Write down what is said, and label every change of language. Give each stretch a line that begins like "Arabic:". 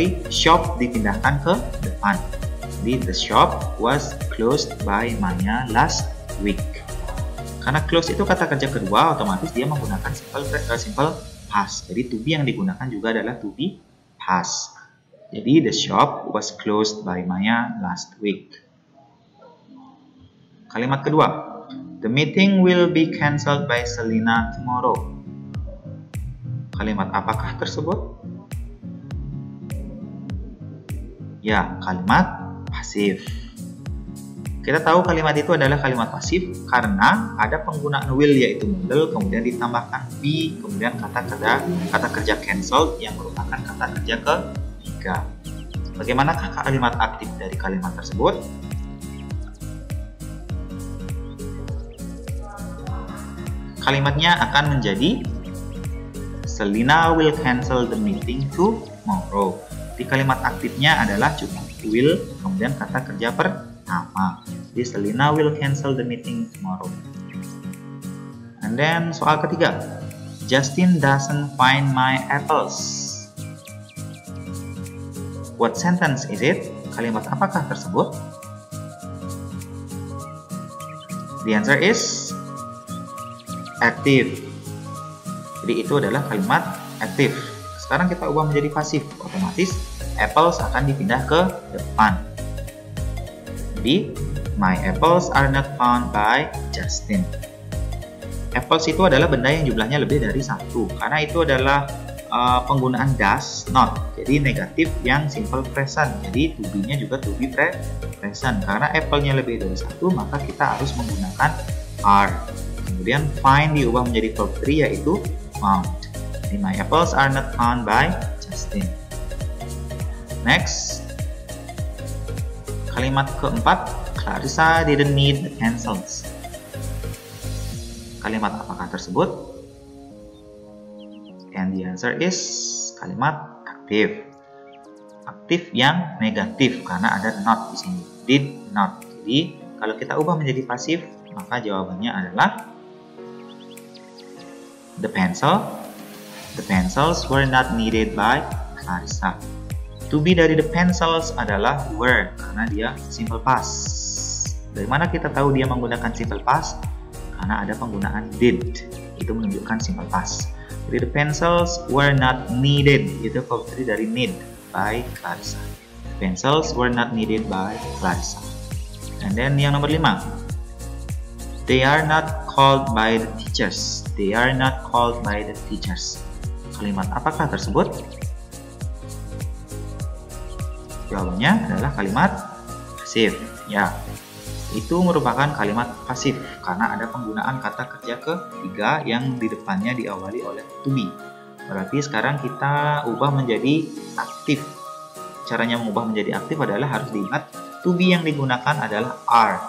Indonesian: Shop dipindahkan ke depan. Jadi
English: the shop was closed by Maya last week.
Indonesian: Karena close itu kata kerja kedua, otomatis dia menggunakan simple past. Jadi to be yang digunakan juga adalah to be past. Jadi
English: the shop was closed by Maya last week.
Indonesian: Kalimat kedua,
English: the meeting will be cancelled by Selena tomorrow.
Indonesian: Kalimat apakah tersebut? Ya, kalimat pasif. Kita tahu kalimat itu adalah kalimat pasif karena ada penggunaan will yaitu model, kemudian ditambahkan be, kemudian kata kerja cancelled yang merupakan kata kerja ketiga. Bagaimanakah kalimat aktif dari kalimat tersebut? Kalimatnya akan menjadi
English: Selena will cancel the meeting tomorrow.
Indonesian: Di kalimat aktifnya adalah cuma will, kemudian kata kerja pertama. Jadi
English: Selena will cancel the meeting tomorrow. And then
Indonesian: soal ketiga,
English: Justin doesn't find my apples. What sentence is it?
Indonesian: Kalimat apakah tersebut?
English: The answer is active.
Indonesian: Jadi itu adalah kalimat aktif. Sekarang kita ubah menjadi pasif, otomatis apples akan dipindah ke depan. Jadi
English: my apples are not found by Justin.
Indonesian: Apples itu adalah benda yang jumlahnya lebih dari satu, karena itu adalah penggunaan does not, jadi negatif yang simple present. Jadi to be-nya juga to be present. Karena apple-nya lebih dari satu, maka kita harus menggunakan are. Kemudian find diubah menjadi verb 3 yaitu found. Jadi
English: my apples are not found by Justin. Next,
Indonesian: kalimat keempat,
English: Clarissa didn't need the pencils.
Indonesian: Kalimat apakah tersebut?
English: And the answer is
Indonesian: kalimat aktif. Aktif yang negatif karena ada not di sini. Did not. Jadi kalau kita ubah menjadi pasif, maka jawabannya adalah
English: the pencils were not needed by Clarissa.
Indonesian: To be dari the pencils adalah were karena dia simple past. Dari mana kita tahu dia menggunakan simple past? Karena ada penggunaan did. Itu menunjukkan simple past. Jadi
English: the pencils were not needed,
Indonesian: itu
English: verb 3
Indonesian: dari
English: need by Clarissa. The pencils were not needed by Clarissa. And then
Indonesian: yang nomor 5,
English: they are not called by the teachers. They are not called by the teachers.
Indonesian: Kalimat apakah tersebut? Jawabannya adalah kalimat pasif. Ya, itu merupakan kalimat pasif karena ada penggunaan kata kerja ketiga yang di depannya diawali oleh to be. Berarti sekarang kita ubah menjadi aktif. Caranya mengubah menjadi aktif adalah harus diingat to be yang digunakan adalah are.